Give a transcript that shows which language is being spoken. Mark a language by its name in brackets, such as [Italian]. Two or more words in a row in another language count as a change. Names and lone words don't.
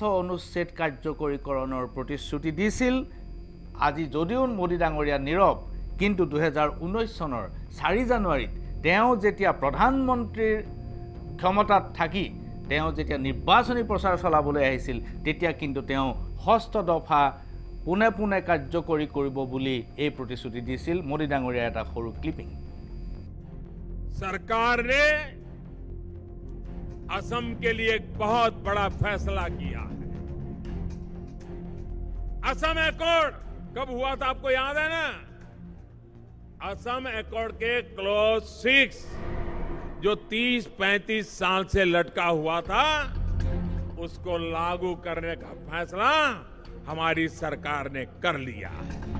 [Assamese] অনুচ্ছেদ কাৰ্যকৰীকৰণৰ প্ৰতিশ্ৰুতি দিছিল আজি যদিও মোদী ডাঙৰীয়া নীৰৱ কিন্তু 2019 চনৰ 4 জানুৱাৰীত তেওঁ যেতিয়া প্ৰধানমন্ত্ৰীৰ ক্ষমতাত থাকি তেওঁ যেতিয়া নিৰ্বাচনী প্ৰচাৰ চলাবলৈ আহিছিল তেতিয়া কিন্তু তেওঁ ৬ষ্ঠ দফা পুনে পুনে কাৰ্যকৰী কৰিব বুলি এই প্ৰতিশ্ৰুতি দিছিল মোদী ডাঙৰীয়াৰ এটা সৰু ক্লিপিং [Hindi] सरकार ने असम के लिए एक बहुत बड़ा फैसला किया है असम एकॉर्ड कब हुआ था आपको याद है ना असम एकॉर्ड के क्लॉज 6 जो 30-35 साल से लटका हुआ था उसको लागू करने का फैसला हमारी सरकार ने कर लिया है